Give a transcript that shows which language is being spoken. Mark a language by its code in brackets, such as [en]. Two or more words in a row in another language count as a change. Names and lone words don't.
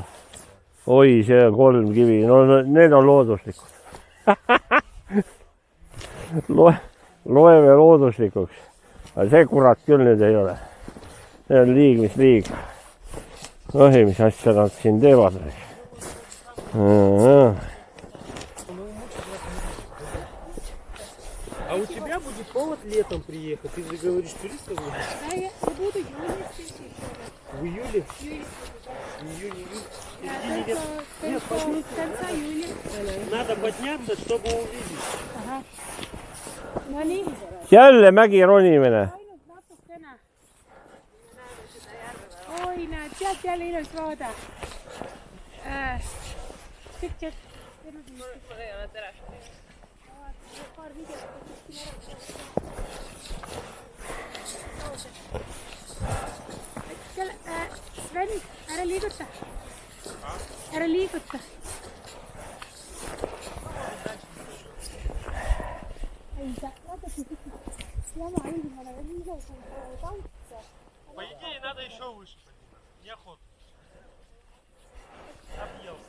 [et] Oi, see on 3 kivi. No need on looduslikud. Loeme looduslikuks. Aga see kurat küll nüüd ei ole. See on liig, mis liig. Ohi, mis asja nad siin teevad. [ru] А у тебя будет повод летом приехать? Ты же говоришь, туристов будет? Да, я буду В июле? Июнь. Только конца июля. Надо подняться, чтобы увидеть. Ага. [et] No nii. Jälle mägi ronimine. Ainult natukene. Oi, näed, sealt jälle ilus vaade. Tšekk. Mul ei ole tere. Paar videot. Sven, ära liiguta. Ära liiguta. Ei, vaadake, jama ilmane on nii suur tantse. [ru] По идее, надо еще выше. Неохота. Объелся.